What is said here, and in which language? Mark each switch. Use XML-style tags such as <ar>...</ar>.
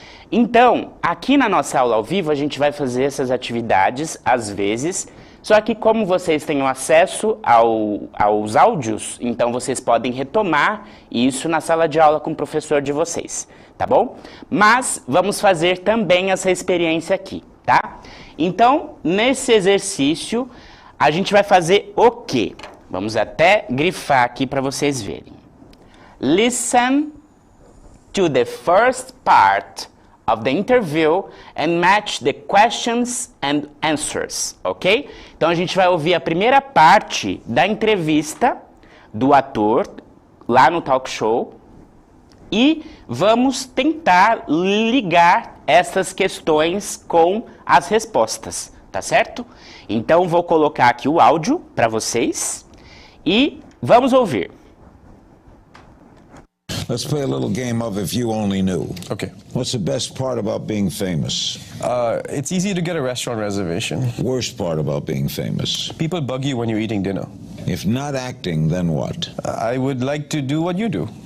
<pt>Então, aqui na nossa aula ao vivo, a gente vai fazer essas atividades, às vezes, só que como vocês têm acesso aos áudios, então vocês podem retomar isso na sala de aula com o professor de vocês, tá bom? Mas vamos fazer também essa experiência aqui, tá? Então, nesse exercício, a gente vai fazer o quê? Vamos até grifar aqui para vocês verem.</pt> <en>Listen to the first part of the interview and match the questions and answers, ok?</en> <pt>Então a gente vai ouvir a primeira parte da entrevista do ator lá no talk show e vamos tentar ligar essas questões com as respostas, tá certo? Então vou colocar aqui o áudio para vocês e vamos ouvir.</pt> <en>Let's play a little game of if you only knew. Okay. What's the best part about being famous? It's easy to get a restaurant reservation. Worst part about being famous? People bug you when you're eating dinner. If not acting, then what? I would like to do what you do.</en>